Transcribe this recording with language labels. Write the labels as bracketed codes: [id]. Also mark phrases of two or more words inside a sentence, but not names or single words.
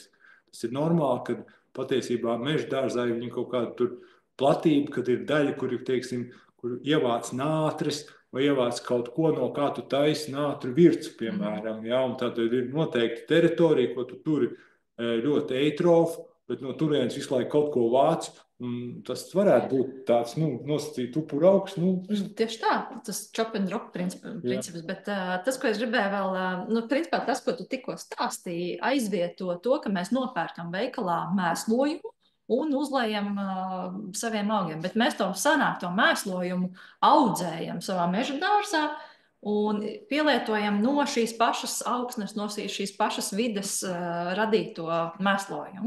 [lv] Tas ir normāli, kad patiesībā meža dārzā ir viņa kaut kāda tur platība, kad ir daļa, kur ir, teiksim, kur ievāc nātris vai ievāc kaut ko, no kā tu taisi nātru vircu, piemēram. Ja? Un tad ir noteikti teritorija, ko tu turi ļoti eitrofu, bet no turienes visu laiku kaut ko vāc. Tas varētu būt tāds, nosacīt upura augs. Tieši tā, tas [en] chop and drop [lv] princips, bet tas, ko es gribēju vēl, principā tas, ko tu tikko stāstīji, aizvieto to, ka mēs nopērkam veikalā mēslojumu un uzlējam saviem augiem, bet mēs to mēslojumu audzējam savā meža dārzā un pielietojam no šīs pašas augsnes, no šīs pašas vides radīto mēslojumu.